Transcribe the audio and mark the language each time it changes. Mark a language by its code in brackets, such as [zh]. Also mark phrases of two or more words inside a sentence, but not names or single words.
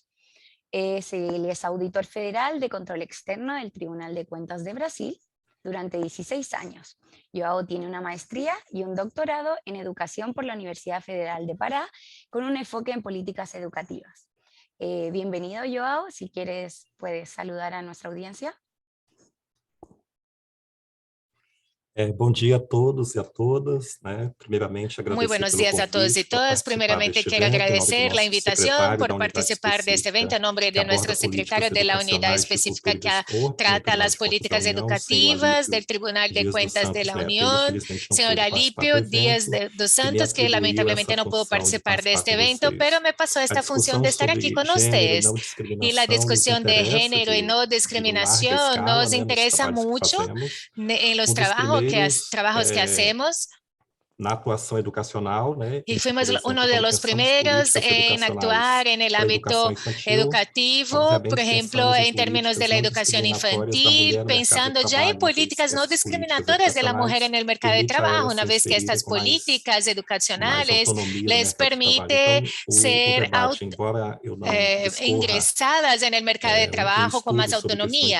[es] Él es auditor federal de control externo del Tribunal de Cuentas de Brasil durante 16 años. Joao tiene una maestría y un doctorado en educación por la Universidad Federal de Pará con un enfoque en políticas educativas. Bienvenido, Joao. Si quieres, puedes saludar a nuestra audiencia. [pt] Bom dia a todos e a todas, né? Primeiramente, [es] Muy buenos días a todos y todas. Primeramente quiero agradecer la invitación por participar de este evento en nombre de nuestro secretario de la unidad específica que trata las políticas educativas del Tribunal de Cuentas de la Unión, señor Alípio Díaz dos Santos, que lamentablemente no pudo participar de este evento, pero me pasó esta función de estar aquí con ustedes. Y la discusión de género y no discriminación nos interesa mucho en los trabajos que hacemos. [pt] Na atuação educacional, né? [es] Y fuimos uno de los primeros en actuar en el ámbito educativo, por ejemplo, en términos de la educación infantil, pensando ya en políticas no discriminatorias de la mujer en el mercado de trabajo, una vez que estas políticas educacionales les permite ser ingresadas en el mercado de trabajo con más autonomía.